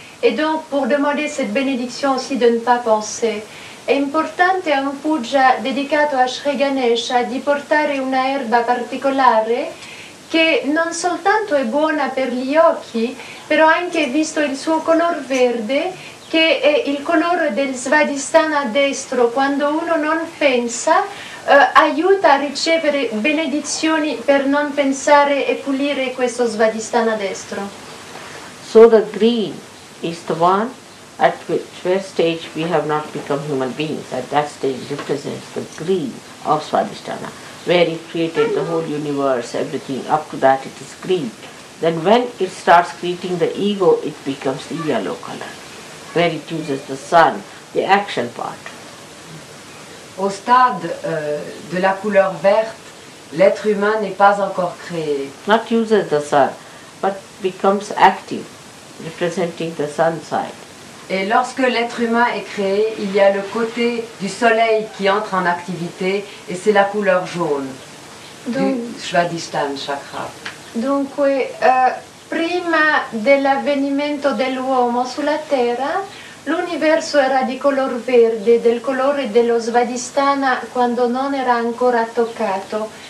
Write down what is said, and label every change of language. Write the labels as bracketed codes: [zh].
[fr] Et donc pour demander cette bénédiction aussi de ne pas penser. [it] È importante a un puja dedicato a Shri Ganesha di portare una erba particolare che non soltanto è buona per gli occhi, però anche visto il suo color verde, che è il colore del Svadhisthana destro, quando uno non pensa, aiuta a ricevere benedizioni per non pensare e pulire questo Svadhisthana destro. [en] So the green is the one at which stage we have not become human beings. At that stage represents the green of Swadhisthana, where it created the whole universe, everything, up to that it is green. Then when it starts creating the ego, it becomes the yellow color, where it uses the sun, the action part. [fr] Au stade de la couleur verte, l'être humain n'est pas encore créé. [en] Not uses the sun, but becomes active, representing the sun side. [fr] Et lorsque l'être humain est créé, il y a le côté du soleil qui entre en activité et c'est la couleur jaune du Svadhisthana chakra. [it] Dunque, prima dell'avvenimento dell'uomo sulla Terra, l'universo era di color verde, del colore dello Svadhisthana quando non era ancora toccato.